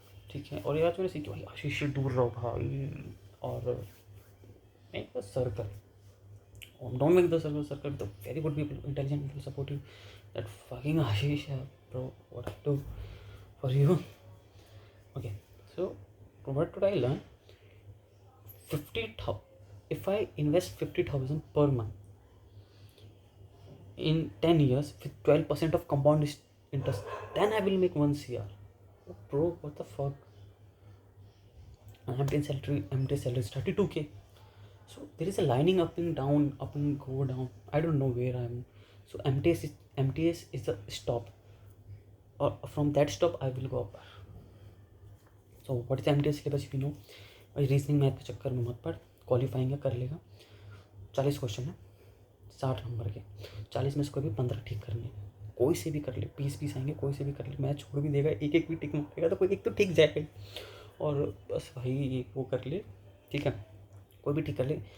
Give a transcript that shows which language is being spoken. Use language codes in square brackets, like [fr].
[hi] ठीक है, और यार मैंने सीखी भाई आशीष से दूर रहो भाई, और [en] Make the circle, don't make the circle the very good people, intelligent people, supportive, that fucking Ashish है bro, what I do for you. Okay, so what could I learn? 50,000, if I invest 50,000 per month in 10 years with 12% of compound interest, then I will make 1 CR. Oh, bro, what the fuck? Empty salary is 32K. So there is a lining up and down, up and go down. I don't know where I am. So MTS is the stop, or from that stop I will go up. So what is MTS syllabus if you know? [hi] Reasoning math के चक्कर में मत पढ़, qualifying है, कर लेगा। 40 question है, 60 number के। 40 में से कोई भी 15 ठीक करने, कोई से भी कर ले। 20 आएंगे, कोई से भी कर ले। मैथ छोड़ भी देगा, एक भी टिक मारेगा तो कोई एक तो ठीक जाएगा ही। और बस भाई वो कर ले, ठीक है, कोई भी ठीक कर ले।